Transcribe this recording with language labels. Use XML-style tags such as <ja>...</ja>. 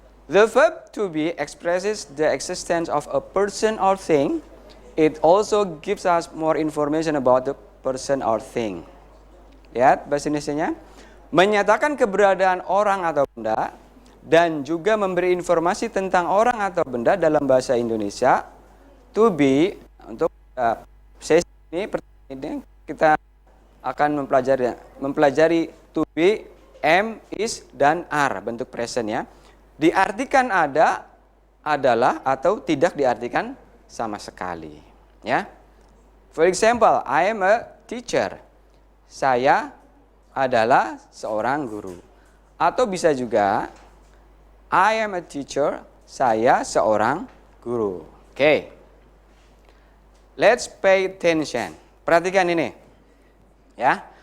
<en>The verb to be expresses the existence of a person or thing. It also gives us more information about the person or thing.</en> <id>Lihat bahasa Indonesianya. Menyatakan keberadaan orang atau benda dan juga memberi informasi tentang orang atau benda dalam bahasa Indonesia. To be, untuk sesi ini kita akan mempelajari to be, am, is, dan are, bentuk present ya. Diartikan ada, adalah, atau tidak diartikan sama sekali. Ya.</id> <en>For example, I am a teacher.</en> <id>Saya adalah seorang guru.</id> <en>Atau bisa juga, I am a teacher.</en> <id>Saya seorang guru. Oke.</id> <en>Let's pay attention.</en> <id>Perhatikan ini. Ya.</id>